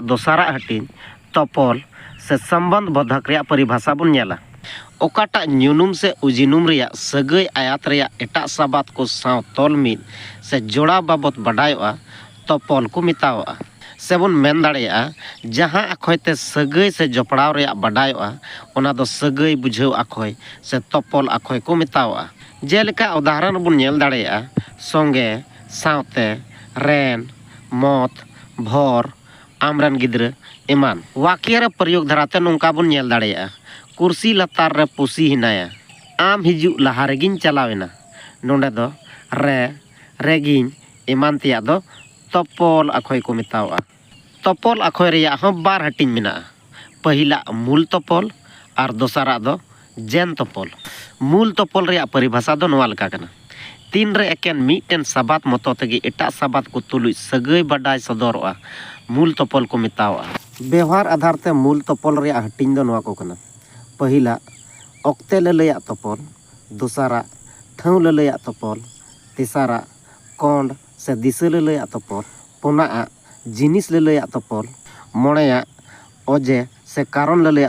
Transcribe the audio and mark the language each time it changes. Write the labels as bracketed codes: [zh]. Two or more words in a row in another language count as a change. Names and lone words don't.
[sat] दोसारा हटिन तपल से संबंध बोधक रे परिभाषा बन नेला ओकाटा न्यूनुम से उजिनुम रे सगै आयात रे एटा साबात को साव तोल मिद से जोड़ा बाबत बडायोआ तपल को मितावा सेबन मेन दाड़ेया जहां अखय ते सगै से जपड़ाव रे बडायोआ ओना दो सगै बुझाव अखय से तपल अखय को मितावा जेलेका उदाहरण बन नेल दाड़ेया संगे सावते रेन मत भर आमरन गिद्र एमान वाक्य रे प्रयोग धराते नोंका बन नेल दाड़ेया कुर्सी लतार रे पुसी हिनाया आम हिजु लहा रेगिन चलावेना नोंडे दो रे रेगिन एमान तिया दो तपल अखय को मितावा तपल अखय रे बार हटिन मेना पहिला मूल तपल और दोसारा दो जेन तपल मूल तपल रे परिभाषा दो नोवा लका कना तीन रे एकेन मिटेन साबात मतो तेगे एटा साबात को तुलुज सगै बडाय सदरवा मूल तपल को मितावा व्यवहार आधार ते मूल तपल रे हटिन दो नोवा को कना पहिला अक्ते ललैया तपल दोसारा ठाव ललैया तपल तेसारा कोंड से दिशा ललैया तपल पुना जिनिस ललैया तपल मोड़ेया अजे से कारण ललैया